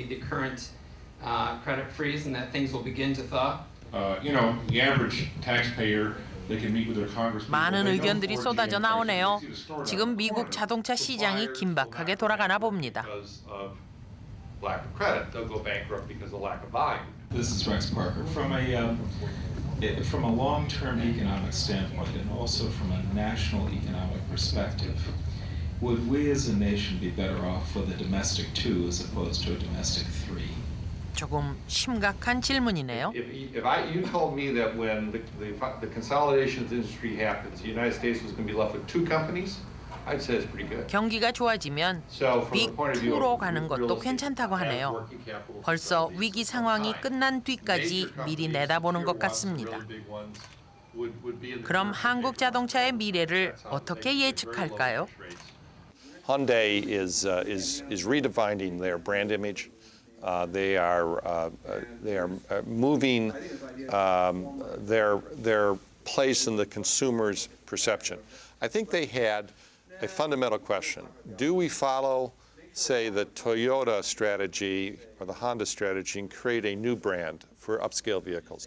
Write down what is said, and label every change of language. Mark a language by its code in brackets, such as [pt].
[en] credit freeze and that things will begin to thaw. You know, the average taxpayer, they can meet with their congresspeople. [ko] 많은 의견들이 쏟아져 나오네요. 지금 미국 자동차 시장이 긴박하게 돌아가나 봅니다. [en] Lack of credit, they'll go bankrupt because of lack of volume. This is Rex Parker. From a long-term economic standpoint and also from a national economic perspective, would we as a nation be better off with a domestic 2 as opposed to a domestic 3? [ko] 조금 심각한 질문이네요. [en] If you told me that when the consolidation of the industry happens, the United States was going to be left with 2 companies, I'd say it's pretty good. [ko] 경기가 좋아지면 빅2로 가는 것도 괜찮다고 하네요. 벌써 위기 상황이 끝난 뒤까지 미리 내다보는 것 같습니다. 그럼 한국 자동차의 미래를 어떻게 예측할까요? [en] Hyundai is redefining their brand image. They are moving their place in the consumer's perception. I think they had a fundamental question. Do we follow, say, the Toyota strategy or the Honda strategy and create a new brand for upscale vehicles?